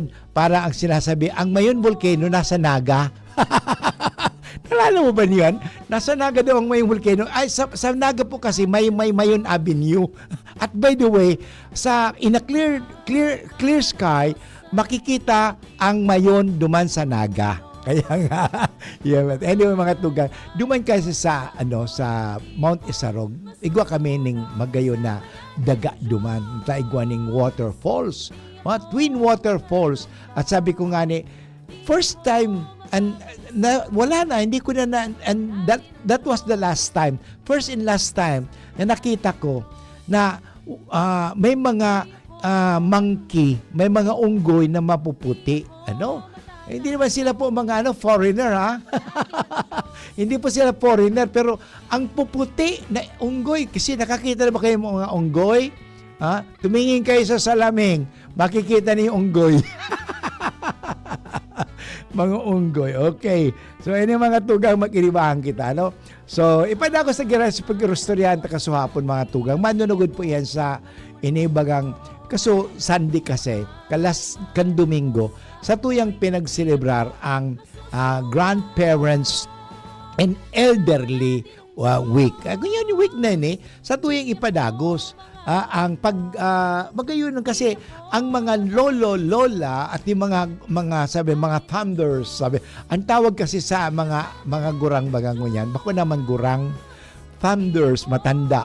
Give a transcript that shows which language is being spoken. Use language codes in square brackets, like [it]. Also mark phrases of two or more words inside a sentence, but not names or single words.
[tl] Para ang sinasabi, ang Mayon Volcano nasa Naga. Nalala mo ba niyan? Nasa Naga daw ang Mayon Volcano. Ay, sa Naga po kasi may Mayon Avenue. At [en] by the way, in a clear sky, [tl] makikita ang Mayon duman sa Naga. [bik] Kaya nga, anyway mga tugang, duman kasi sa Mount Isarog, igwa kami ning magayon na daga duman, igwa ning waterfalls, twin waterfalls. [tl] At sabi ko nga ni, [en] first time, [tl] wala na, hindi ko na, [en] and that was the last time, first and last time [tl] na nakita ko na may mga monkey, may mga unggoy na mapuputi. Hindi naman sila po mga foreigner, ha? Hindi po sila foreigner, pero ang puputi na unggoy, kasi nakakita na ba kayo mga unggoy? Ha? Tumingin kayo sa salamin, makikita niyo yung unggoy. Mga unggoy. Okay. So, [bik] ini mga tugang makiribahan kita, So, ipada ko sa pag-irustoryahan kasuhapon mga tugang. Manunugod po yan sa inibagang kaso Sunday kasi, kan Domingo, sa tuyang pinagselebrar ang Grandparents and Elderly Week. [tl] Ganyan yung week na yun [bik] sa tuyang ipadagos. Ang magayon kasi ang mga lolo-lola at yung mga thunders, ang tawag kasi sa mga gurang bagang yan, bako naman gurang, thunders, matanda.